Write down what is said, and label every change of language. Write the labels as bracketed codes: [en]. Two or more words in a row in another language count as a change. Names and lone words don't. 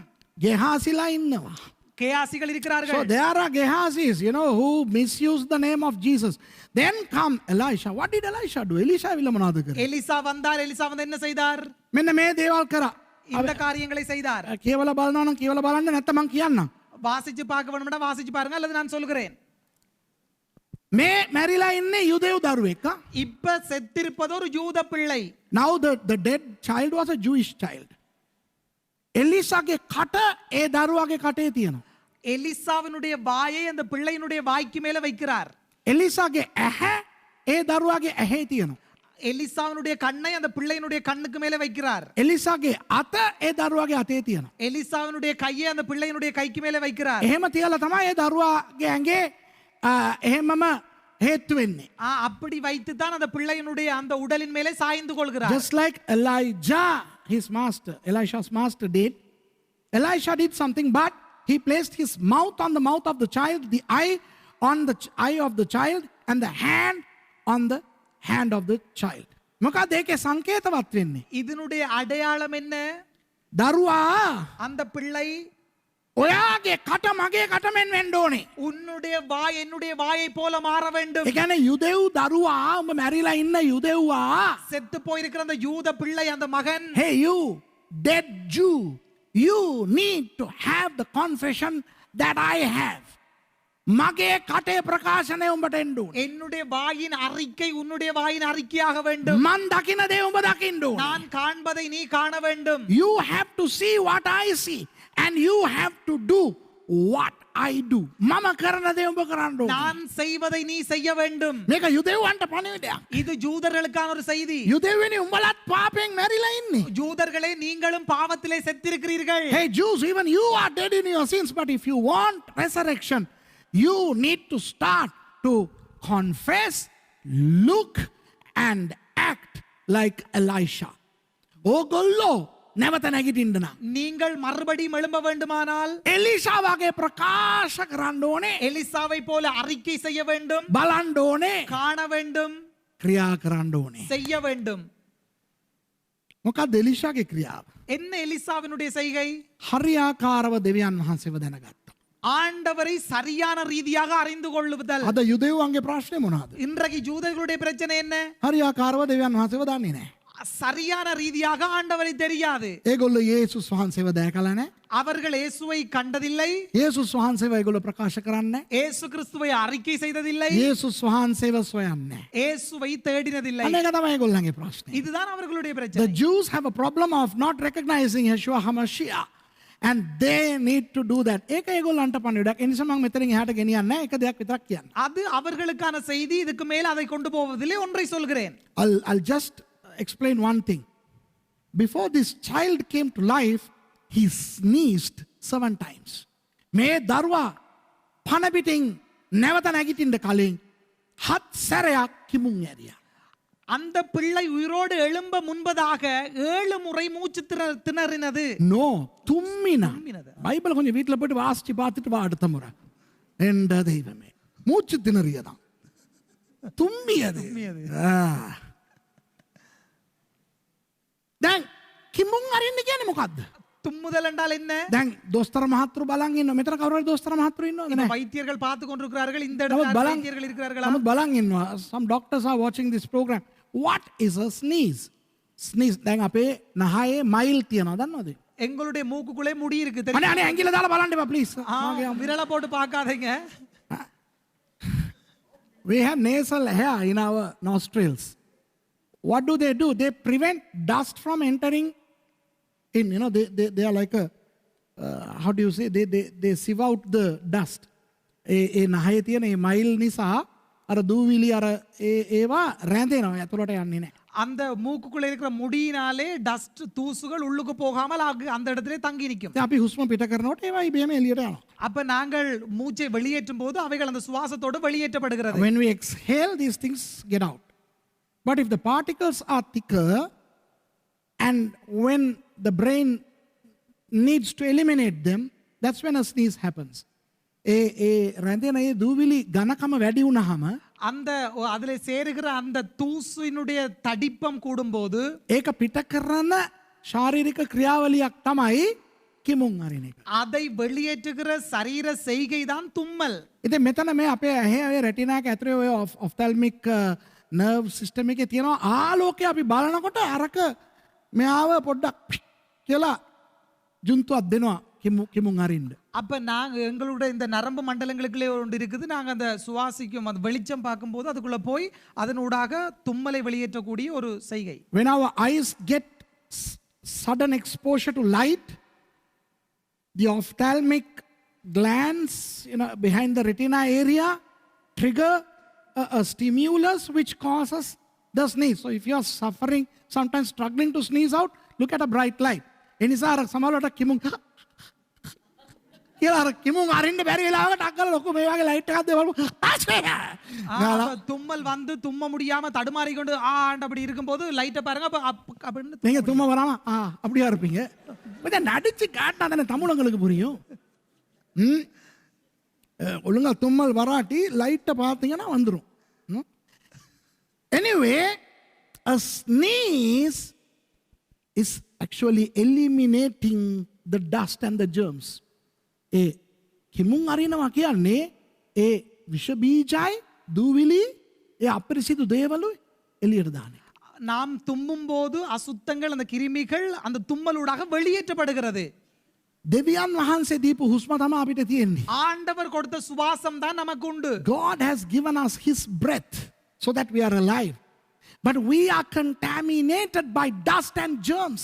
[si] ගෙහාසිලා ඉන්නවා. [ta] கேயாசிகள் So இருக்கிறார்கள் [en] there are Gehasis, who misuse the name of Jesus. Then come Elisha. What did Elisha do? Elisha [si] විල මොනවද කරේ? [ta] எலிசா வந்தார் எலிசா வந்து என்ன செய்தார் [si] මෙන්න මේ දේවල් කරා. [ta] இந்த காரியங்களை செய்தார் [si] කියවලා බලනවා නම් කියවලා බලන්න නැත්නම් මං කියන්නම්. [ta] வாசிச்சு பார்க்க வேணும்னா வாசிச்சு பாருங்க அல்லது நான் சொல்கிறேன் [si] මේ මැරිලා ඉන්නේ යුදෙව් දරුවෙක්. [ta] இப்ப செத்திருப்பது ஒரு யூத பிள்ளை [en] Now the dead child was a Jewish child. [si] එලිසාගේ කට ඒ දරුවාගේ කටේ තියෙනවා. [ta] எலிசாவினுடைய வாயை அந்த பிள்ளையினுடைய வாய்க்கு மேல வைக்கிறார் [si] එලිසාගේ ඇහැ ඒ දරුවාගේ ඇහි තියෙනවා. [ta] எலிசாவினுடைய கண்ணை அந்த பிள்ளையினுடைய கண்ணுக்கு மேல வைக்கிறார் [si] එලිසාගේ අත ඒ දරුවාගේ අතේ තියෙනවා. [ta] எலிசாவினுடைய கையை அந்த பிள்ளையினுடைய கைக்கு மேல வைக்கிறார் [si] එහෙම තියලා තමයි ඒ දරුවාගේ ඇඟේ එහෙමම හේතු වෙන්නේ. [ta] அப்படி வைத்து தான் அந்த பிள்ளையினுடைய அந்த உடலின் மேலே சாய்ந்து கொள்கிறார் [en] Just like Elijah, Elisha's master did. Elisha did something, but he placed his mouth on the mouth of the child, the eye on the eye of the child, and the hand on the hand of the child. [si] මොකද ඒකේ සංකේතවත් වෙන්නේ? [ta] இதனுடைய அடையாளம் என்ன [si] දරුවා [ta] அந்த பிள்ளை [si] ඔයාගේ කට මගේ කටමෙන් වෙන්න ඕනේ. [ta] உன்னுடைய வாய் என்னுடைய வாயை போல மாற வேண்டும். [si] ඒ කියන්නේ යුදෙව් දරුවා උඹ මැරිලා ඉන්න යුදෙව්වා. [ta] செத்து போயிருக்கிற அந்த யூத பிள்ளை அந்த மகன், [en] Hey you dead Jew, you need to have the confession that I have. [si] මගේ කටේ ප්‍රකාශනය උඹට එන්න ඕනේ. [ta] என்னுடைய வாயின் அறிக்கை உன்னுடைய வாயின் அறிக்கையாக வேண்டும். [si] මන් දකින දේ උඹ දකින්න ඕනේ. [ta] நான் காண்பதை நீ காண வேண்டும். [en] You have to see what I see and you have to do what I do. [si] මම කරන දේ උඹ කරන්න ඕනේ. [ta] நான் செய்வதை நீ செய்ய வேண்டும். [si] මේක යුදෙව්වන්ට පණිවිඩයක්. [ta] இது ஜூதர்களுக்கான ஒரு செய்தி. [si] යුදෙව්වනි උඹලත් පාපයෙන් මැරිලා ඉන්නේ. [ta] ஜூதர்களே நீங்களும் பாவத்திலே செத்திருக்கிறீர்கள். [en] Hey Jews, even you are dead in your sins, but if you want resurrection, you need to start to confess, look and act like Elisha. [si] ඕගොල්ලෝ නැවත නැගිටින්න නම් [ta] நீங்கள் மறுபடியும் எழும்ப வேண்டுமானால் [si] එලිෂා වගේ ප්‍රකාශ කරන්න ඕනේ. [ta] எலிசாவை போல அறிக்கை செய்ய வேண்டும், [si] බලන්න ඕනේ. [ta] காண வேண்டும், [si] ක්‍රියා කරන්න ඕනේ. [ta] செய்ய வேண்டும். [si] මොකක්ද එලිෂාගේ ක්‍රියාව? [ta] என்ன எலிசாவினுடைய செய்கை? [si] හරියාකාරව දෙවියන් වහන්සේව දැනගත්තා. [ta] ஆண்டவரை சரியான ரீதியாக அறிந்து கொள்ளுதல். [si] අද යුදෙව්වන්ගේ ප්‍රශ්නේ මොනවාද? [ta] இன்றைக்கு ஜூதர்களுடைய பிரச்சனை என்ன? [si] හරියාකාරව දෙවියන් වහන්සේව දන්නේ නැහැ. [ta] சரியான ரீதியாக ஆண்டவரை தெரியாது. [si] ඒගොල්ලෝ යේසුස් වහන්සේව දැකලා නැහැ. [ta] அவர்கள் இயேசுவை கண்டதில்லை, [si] යේසුස් වහන්සේව ඒගොල්ලෝ ප්‍රකාශ කරන්නේ නැහැ. [ta] இயேசு கிறிஸ்துவை அறிக்கை செய்ததில்லை, [si] යේසුස් වහන්සේව සොයන්නේ නැහැ. [ta] இயேசுவை தேடினதில்லை. [si] අනේක තමයි ඒගොල්ලන්ගේ ප්‍රශ්නේ. [ta] இதுதான் அவர்களுடைய The பிரச்சனை. [en] Jews have a problem of not recognizing Yeshua HaMashiach and they need to do that. [si] ඒක ඒගොල්ලන්ට පණිවිඩයක්. ඒ නිසා මම මෙතනින් එහාට ගෙනියන්නේ නැහැ. එක දෙයක් විතරක් කියන්න. [ta] அது அவர்களுக்கான செய்தி. இதுக்கு மேல அதை கொண்டு போவதில்லை. ஒன்றை சொல்கிறேன். [en] I'll just explain one thing. Before this child came to life, he sneezed 7 times. [si] මේ දරුවා පණ පිටින් නැවත නැගිටින්න කලින් 7 සැරයක් කිමුන් ඇරියා. [ta] அந்த பிள்ளை உயிரோடு எழும்ப முன்பதாக 7 முறை மூச்சு திணறினது. No, தும்மினா. தும்மினது. பைபிள் கொஞ்சம் வீட்டில் போயிட்டு வாசிச்சு பார்த்துட்டு வா அடுத்த முறை. என்ற தெய்வமே. மூச்சு திணறியதான். தும்மியது. [si] දැන් කිමුන් අරින්න කියන්නේ මොකද්ද? [ta] தும்முதல் என்றால் என்ன? [si] දැන් දොස්තර මහත්තුරු බලන් ඉන්නවා. මෙතන කවුරු හරි දොස්තර මහත්තුරු ඉන්නවද [ta] இந்த [si] නැහැ? [ta] வைத்தியர்கள் பார்த்து கொண்டிருக்கிறார்கள். இந்த [si] නමුත් [ta] இடத்துல [si] බලන් [ta] வைத்தியர்கள் இருக்கிறார்களா? [si] නමුත් බලන් ඉන්නවා. [en] Some doctors are watching this program. What is a sneeze? Sneeze. [si] දැන් අපේ නහයේ මයිල් තියනවා දන්නවද? [ta] எங்களுடைய மூக்குக்குள்ளே முடி இருக்கு [si] අනේ [ta] தெரியுமா? [si] අනේ ඇඟිල්ල දාලා බලන්න එපා please. [ta] விரல போட்டு பார்க்காதீங்க. [en] We have nasal hair in our nostrils. What do? They prevent dust from entering in. You know, they are like a, how do you say? They sieve out the dust. [si] ඒ නහයේ තියෙන ඒ මයිල් නිසා අර දූවිලි අර ඒවා රැඳෙනවා. ඇතුළට යන්නේ නැහැ. [ta] அந்த மூக்குக்குள்ள இருக்கிற முடியினாலே டஸ்ட் தூசுகள் உள்ளுக்கு போகாமல் அந்த இடத்திலே தங்கி நிற்கும். [si] අපි හුස්ම පිට කරනකොට ඒවා ඉබේම එළියට යනවා. [ta] அப்ப நாங்கள் மூச்சை வெளியேற்றும் போது அவைகள் அந்த சுவாசத்தோடு வெளியேற்றப்படுகிறது. [en] When we exhale, these things get out. But if the particles are thicker and when the brain needs to eliminate them, that's when a sneeze happens. [si] රැඳෙන ඒ දූවිලි ඝනකම වැඩි වුණාම [ta] அந்த அதிலே சேருகிற அந்த தூசினுடைய தடிப்பம் கூடும்போது [si] ඒක පිට කරන ශාරීරික ක්‍රියාවලියක් තමයි කිමුන් අරින එක. [ta] அதை வெளியேற்றுகிற சரீர செய்கை தான் தும்மல். [si] ඉතින් මෙතන මේ අපේ ඇහි ඔය රෙටිනා එක ඇතුලේ ඔය [en] ophthalmic nerve system [si] එකේ තියෙනවා ආලෝකය අපි බලනකොට අරක මෙයාව පොඩ්ඩක් කියලා ජුන්තුවක් දෙනවා කිමුන් අරින්න. [ta] அப்ப நாங்க எங்களுடைய இந்த நரம்பு மண்டலங்களுக்குள்ளே ஒன்று இருக்குது. நாங்க அந்த சுவாசிக்கும் அந்த வெளிச்சம் பார்க்கும்போது அதுக்குள்ள போய் அதனூடாக தும்மலை வெளியேற்றக்கூடிய ஒரு செய்கை. [en] When our eyes get sudden exposure to light, the ophthalmic glands, behind the retina area trigger a stimulus which causes the sneeze. So if you are suffering, sometimes struggling to sneeze out, look at a bright light. [si] එනිසා අර සමහරවිට කිමුන් කියලා අර කිමුන් අරින්න බැරි වෙලාවකට අක්කල ලොකු මේ වගේ ලයිට් එකක් දෙවලු [ta] தும்மல் வந்து தும்ம முடியாம தடுமாறி கொண்டு அப்படி இருக்கும்போது லைட்டை பாருங்க அப்படின்னு நீங்க தும்ம வராம அப்படியா இருப்பீங்க. கொஞ்சம் நடிச்சு காட்டினா தானே தமிழங்களுக்கு புரியும். ஒழுங்கா தும்மல் வராட்டி லைட்டை பார்த்தீங்கன்னா வந்துடும். [en] Anyway, a sneeze is actually eliminating the dust and the germs. [si] ඒ කිමුන් අරිනවා කියන්නේ ඒ විෂ බීජයි දූවිලි ඒ අපිරිසිදු දේවලුයි එළියට දාන එක. [ta] நாம் தும்மும் போது அசுத்தங்கள் அந்த கிருமிகள் அந்த தும்மலூடாக வெளியேற்றப்படுகிறது. [si] දෙවියන් වහන්සේ දීපු හුස්ම තමයි අපිට තියෙන්නේ. [ta] ஆண்டவர் கொடுத்த சுவாசம் தான் நமக்கு உண்டு. [en] God has given us his breath so that we are alive. But we are contaminated by dust and germs.